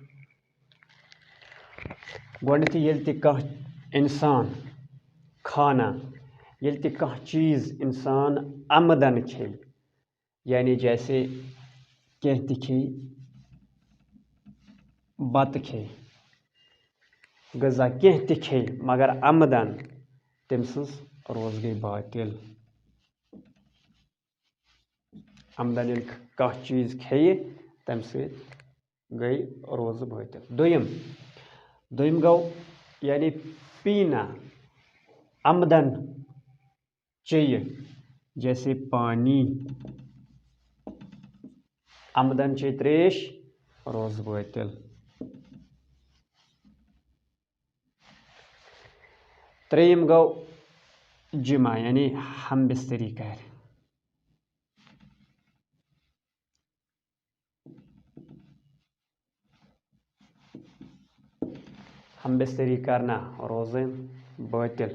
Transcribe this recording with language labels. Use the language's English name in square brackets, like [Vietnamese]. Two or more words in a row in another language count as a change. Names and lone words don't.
[Kashmiri] گۄڈنیتھٕے ییٚلہِ تہِ کانٛہہ انسان کھانا، ییٚلہِ تہِ کانٛہہ چیٖز انسان عمدن کھیٚیہِ، یعنی جیسے کینٛہہ تہِ کھیٚیہِ، بتہٕ کھیٚیہِ، غذا کینٛہہ تہِ کھیٚیہِ مگر عمدن، تٔمۍ سٕنٛز روز گٔے باطل. عمدن ییٚلہِ کانٛہہ چیٖز کھیٚیہِ تَمہِ سۭتۍ گٔے روزٕ باطل. دوٚیِم گوٚو یعنی پینا، عمدن چیٚیہِ، جیسے پانی، عمدن چیٚیہِ تریش، روز باطل. ترٛیٚیِم گوٚو جمع، یعنی ہم بستری کرِ. ہم بستری کرنا روزن باطل.